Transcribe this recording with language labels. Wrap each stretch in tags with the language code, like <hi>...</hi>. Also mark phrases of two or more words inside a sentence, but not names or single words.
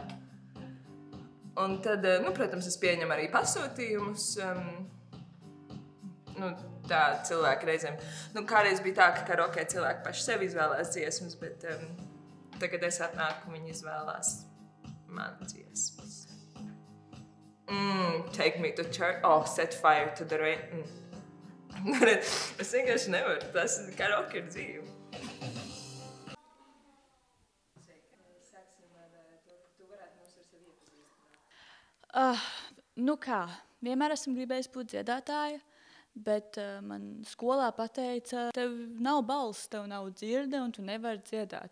<lv>Un tad, protams, es pieņemu arī pasūtījumus. Tā cilvēki reizēm. Kādreiz bija tā, ka karaokē cilvēki paši sevi izvēlēs dziesmas, bet tagad es atnāku, viņi izvēlās man dziesmas.</lv> <en>Take me to church. Set fire to the rain.</en> <lv>Es vienkārši nevaru. Tas karaoke ir dzīve. Vienmēr esmu gribējis būt dziedātāja, bet man skolā pateica, tev nav balss, tev nav dzirde un tu nevari dziedāt.</lv>